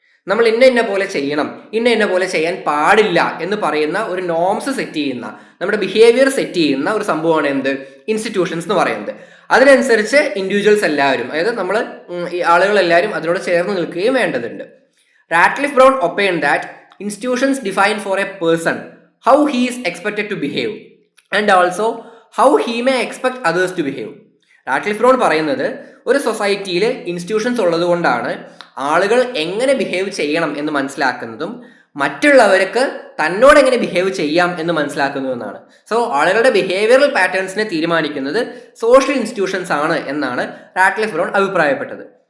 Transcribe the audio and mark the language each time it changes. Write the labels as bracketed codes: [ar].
[ml] നമ്മൾ ഇന്ന പോലെ ചെയ്യണം, ഇന്ന പോലെ ചെയ്യാൻ പാടില്ല എന്ന് പറയുന്ന ഒരു നോംസ് സെറ്റ് ചെയ്യുന്ന, നമ്മുടെ ബിഹേവിയർ സെറ്റ് ചെയ്യുന്ന ഒരു സംഭവമാണ് എന്ത്, ഇൻസ്റ്റിറ്റ്യൂഷൻസ് എന്ന് പറയുന്നത്. അതിനനുസരിച്ച് ഇൻഡിവിജ്വൽസ് എല്ലാവരും, അതായത് നമ്മൾ ഈ ആളുകളെല്ലാവരും അതിനോട് ചേർന്ന് നിൽക്കുകയും വേണ്ടതുണ്ട്. [en] Ratliff Brown opined that institutions define for a person how he is expected to behave and also how he may expect others to behave. [ml] Ratcliffe brown പറയുന്നത് ഒരു സൊസൈറ്റിയിൽ ഇൻസ്റ്റിറ്റ്യൂഷൻസ് ഉള്ളത് കൊണ്ടാണ് ആളുകൾ എങ്ങനെ ബിഹേവ് ചെയ്യണം എന്ന് മനസ്സിലാക്കുന്നതും മറ്റുള്ളവർക്ക് തന്നോട് എങ്ങനെ ബിഹേവ് ചെയ്യാം എന്ന് മനസ്സിലാക്കുന്നതെന്നാണ്. സോ ആളുകളുടെ ബിഹേവിയറൽ പാറ്റേൺസിനെ തീരുമാനിക്കുന്നത് സോഷ്യൽ ഇൻസ്റ്റിറ്റ്യൂഷൻസ് ആണ് എന്നാണ് റാറ്റ്ലിഫ് ബ്രൗൺ അഭിപ്രായപ്പെട്ടത്.